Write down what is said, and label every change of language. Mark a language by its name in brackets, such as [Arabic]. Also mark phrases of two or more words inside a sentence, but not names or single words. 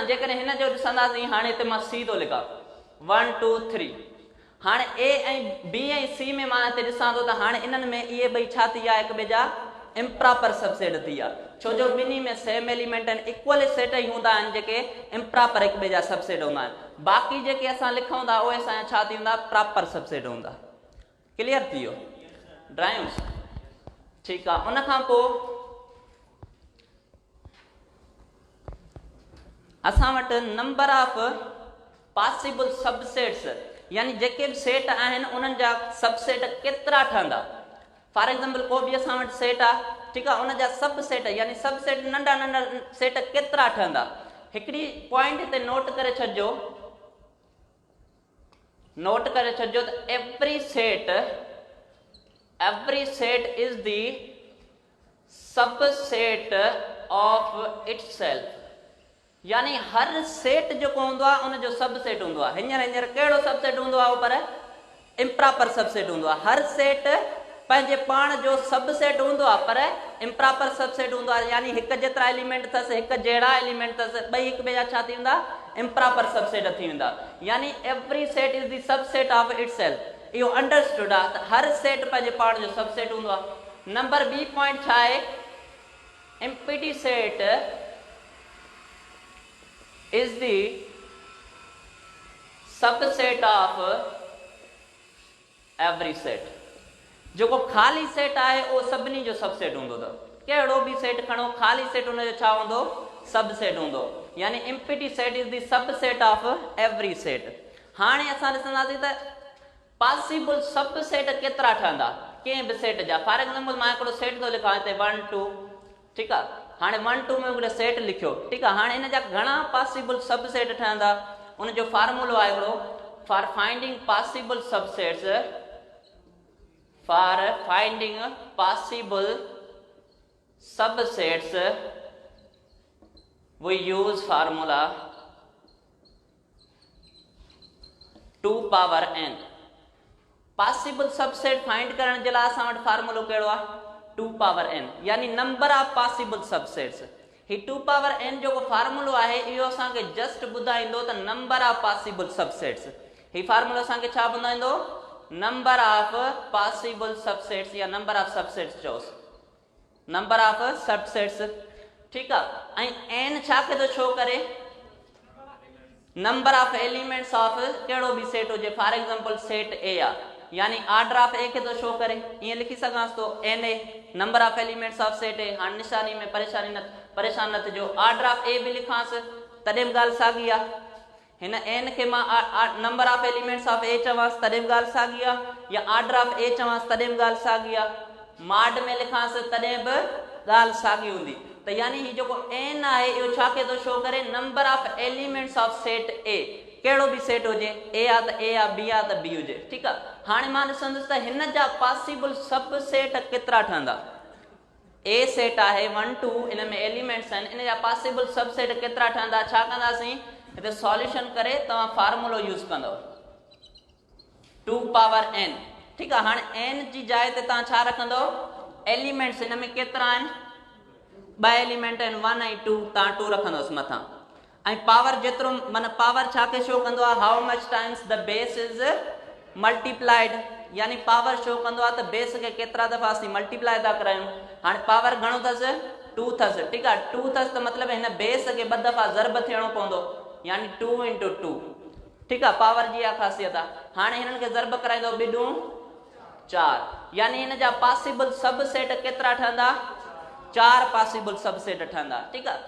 [Sindhi] जेकॾहिं हिन जो ॾिसंदासीं हाणे हिते मां सी थो लिखां 1 2 3 हाणे ए ऐं बी ऐं सी में मां हिते ॾिसां थो त हाणे इन्हनि में इहे ॿई छा थी विया हिक ॿिए जा [English] improper subset [Sindhi] थी विया छो जो ॿिन्ही में [English] same element [Sindhi] आहिनि [English] equal set [Sindhi] ई हूंदा आहिनि जेके इम्प्रॉपर हिक ॿिए जा सबसेट हूंदा आहिनि बाक़ी जेके असां लिखूं था उहे असांजा छा थी हूंदा [English] proper subset [Sindhi] हूंदा क्लियर थी वियो ड्राइंग्स ठीकु आहे उन खां पोइ असां वटि [English] number of possible subsets [Sindhi] यानी जेके बि सेट आहिनि उन्हनि जा सबसेट केतिरा ठहंदा [English] for example [Sindhi] को बि असां वटि सेट आहे, ठीकु आहे, उन जा सब सेट यानी सब सेट नंढा नंढा सेट केतिरा ठहंदा। हिकिड़ी पॉइंट हिते नोट करे छॾिजो, नोट करे छॾिजो त [English] every set is the subset of itself, [Sindhi] यानी हर सेट जेको हूंदो आहे उनजो सबसेट हूंदो आहे। हींअर कहिड़ो सबसेट हूंदो आहे, पर [English] improper subset [Sindhi] हूंदो आहे। हर सेट पंहिंजे पाण जो सबसेट हूंदो आहे, पर [English] improper subset [Sindhi] हूंदो आहे, यानी हिकु जेतिरा एलिमेंट अथसि, हिकु जहिड़ा एलिमेंट अथसि, ॿई हिक ॿिए जा छा थी वेंदा, [English] improper subset [Sindhi] थी वेंदा। [English] यानी every set is the subset of itself. [Sindhi] इहो अंडरस्टूड आहे त हर सेट पंहिंजे पाण जो सबसेट हूंदो आहे। नंबर बी पॉइंट छा आहे, [English] empty set is the subset of every set. [Sindhi] जेको ख़ाली सेट आहे उहो सभिनी जो सबसेट हूंदो अथव। कहिड़ो बि सेट खणो, ख़ाली सेट हुनजो छा हूंदो, सबसेट हूंदो, [English] यानी empty set is the subset of every set. [Sindhi] हाणे असां ॾिसंदासीं त [English] possible subset [Sindhi] केतिरा ठहंदा कंहिं बि सेट जा। [English] for example [Sindhi] मां हिकिड़ो सेट थो लिखां हिते 1 2, ठीकु आहे। हाणे 1 2 में हिकिड़ो सेट लिखियो, ठीकु आहे। हाणे हिन जा घणा [English] possible subset [Sindhi] ठहंदा, उनजो फार्मूलो आहे हिकिड़ो, [English] for finding possible subsets, for finding possible subsets we use formula 2 power n. possible subset find [Sindhi] करण जे लाइ असां वटि फार्मूलो कहिड़ो आहे, 2 [English] power n, [Sindhi] यानी [English] number of possible subsets. [Sindhi] ही 2 [English] power n [Sindhi] जो फार्मूलो आहे, इहो असांखे जस्ट ॿुधाईंदो त [English] number of possible subsets. [Sindhi] ही फार्मूलो असांखे छा ॿुधाईंदो, [English] number of possible subsets, या number of subsets चओसि, number of subsets, [Sindhi] ठीकु आहे। ऐं n छा खे थो शो करे, [English] number of elements of [Sindhi] कहिड़ो बि सेट हुजे। [English] for example [Sindhi] सेट ए आहे, यानी [English] order of A [Sindhi] खे थो शो करे, ईअं लिखी सघांसि थो एन ए, [English] number of elements of set A. [Sindhi] हाणे निशानी में परेशान न थिजो, [English] order of A [Sindhi] बि लिखांसि तॾहिं बि ॻाल्हि साॻी आहे। हिन एन खे मां [English] number of elements of A [Sindhi] चवांसि तॾहिं बि ॻाल्हि साॻी आहे, या [English] order of A [Sindhi] चवांसि तॾहिं बि ॻाल्हि साॻी आहे, मॉड में लिखांसि तॾहिं बि ॻाल्हि साॻी हूंदी। त यानी ही जेको एन आहे इहो छा खे थो शो करे, [English] number of elements of set A. [Sindhi] कहिड़ो बि सेट हुजे, ए आहे त ए आहे, बी आहे त बी हुजे, ठीकु आहे। हाणे मां ॾिसंदुसि त हिन जा [English] possible sub set [Sindhi] केतिरा ठहंदा। ए सेट आहे 1 2, इन में एलिमेंट्स आहिनि, इन जा [English] possible sub set [Sindhi] केतिरा ठहंदा। छा कंदासीं, हिते सॉल्यूशन करे तव्हां फार्मूलो यूज़ कंदव 2 [English] power n, [Sindhi] ठीकु आहे। हाणे n जी जाइ ते तव्हां छा रखंदव, एलिमेंट्स हिन में केतिरा आहिनि, 2 एलिमेंट आहिनि 1 ऐं 2, तव्हां 2 रखंदोसि मथां। ऐं पावर जेतिरो, माना पावर छा खे शो कंदो आहे, [English] how much times the base is multiplied, [Sindhi] यानी पावर शो कंदो आहे त बेस खे केतिरा दफ़ा असीं मल्टीप्लाई था करायूं। हाणे पावर घणो अथसि, 2 अथसि, ठीकु आहे। 2 अथसि त मतिलबु हिन बेस खे 2 दफ़ा ज़र्ब थियणो पवंदो, यानी 2 × 2, ठीकु आहे। पावर जी इहा ख़ासियत आहे। हाणे हिननि खे ज़र्ब कराईंदो 2 × 4, यानी हिन जा [English] possible sub set [Sindhi] केतिरा ठहंदा, 4 [English] possible sub set [Sindhi] ठहंदा, ठीकु आहे।